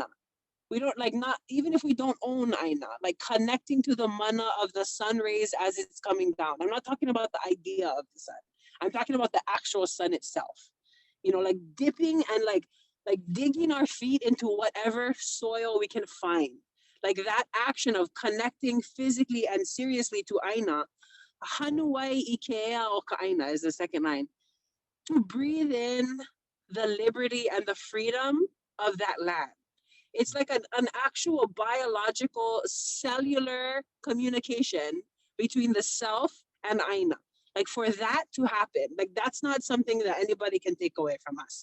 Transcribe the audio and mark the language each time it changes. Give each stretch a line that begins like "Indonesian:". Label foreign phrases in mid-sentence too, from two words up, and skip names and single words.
English: We don't like, not even if we don't own ʻāina, like connecting to the mana of the sun rays as it's coming down. I'm not talking about the idea of the sun. I'm talking about the actual sun itself. You know, like dipping and like digging our feet into whatever soil we can find. Like that action of connecting physically and seriously to ʻāina.
Hawaiian: Hanuai ikea o ka ʻāina
English: is the second line. To breathe in the liberty and the freedom of that land. It's like an actual biological cellular communication between the self and ʻāina. Like for that to happen, like that's not something that anybody can take away from us.